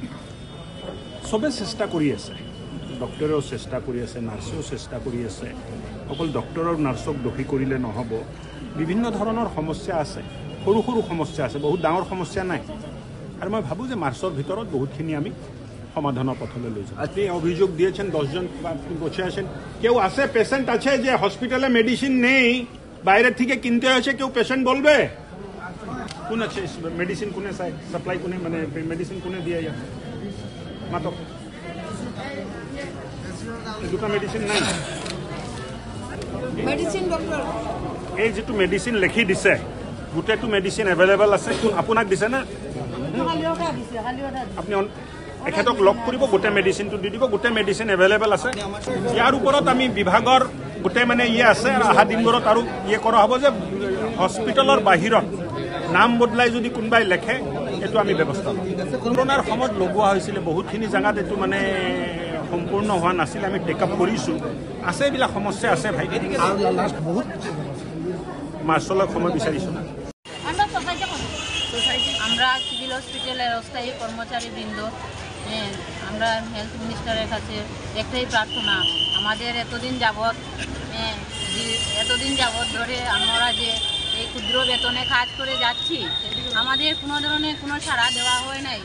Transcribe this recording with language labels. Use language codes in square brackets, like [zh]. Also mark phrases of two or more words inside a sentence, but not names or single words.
[as] চবে চেষ্টা কৰি আছে, ডক্টৰেও চেষ্টা কৰি আছে, নাৰ্ছেও চেষ্টা কৰি আছে। অকল ডক্টৰ আৰু নাৰ্ছক দোষী কৰিলে নহ'ব, বিভিন্ন ধৰণৰ সমস্যা আছে, সৰু সমস্যা আছে, বহুত ডাঙৰ সমস্যা নাই। আৰু মই ভাবোঁ যে মাৰ্চৰ ভিতৰত বহুতখিনি আমি সমাধানের পথলে লৈ যাম। [bn] আপনি অভিযোগ দিয়েছেন 10 জন বসে আছেন, কেউ আছে পেশেন্ট আছে যে হসপিটালে মেডিসিন নেই, বাইরে থেকে কিনতে হয়েছে, কেউ পেশেন্ট বলবে? কোন আছে মেডিসিন, কোনে সাপ্লাই, কোনে মানে মেডিসিন কোনে দিয়ে যাচ্ছে? [as] মাতক দুটা মেডিসিন নাই। [en] medicine doctor [as] এই যেটো মেডিসিন লিখি দিছে গোটেইটো [en] medicine available [as] আছে, কোন আপোনাক দিছে না? আপনি এখেতক লগ কৰিব, গোটেই মেডিচিনটো দি দিব, গোটেই [en] medicine available [as] আছে। ইয়াৰ ওপৰত আমি বিভাগৰ গোটেই মানে আছে আৰু অহা দিনবোৰত আৰু কৰা হ'ব যে হস্পিটেলৰ বাহিৰত নাম বদলাই যদি কোনোবাই লেখে এইটো আমি ব্যৱস্থা ল'ম। কৰোণাৰ সময়ত লগোৱা হৈছিলে বহুতখিনি জেগাত, এইটো মানে সম্পূৰ্ণ হোৱা নাছিলে, আমি টেকআপ কৰিছোঁ। আছে এইবিলাক সমস্যা আছে ভাই, বহুত মাৰ্চলৈ সময় বিচাৰিছোঁ না। [bn] আমরা সিভিল হসপিটালের অস্থায়ী কর্মচারীবৃন্দ আমরা হেলথ মিনিস্টারের কাছে একটাই প্রার্থনা, আমাদের এতদিন যাবৎ ধরে আমরা যে এই ক্ষুদ্র বেতনে কাজ করে যাচ্ছি, আমাদের কোনো ধরনের কোনো সাড়া দেওয়া হয় নাই।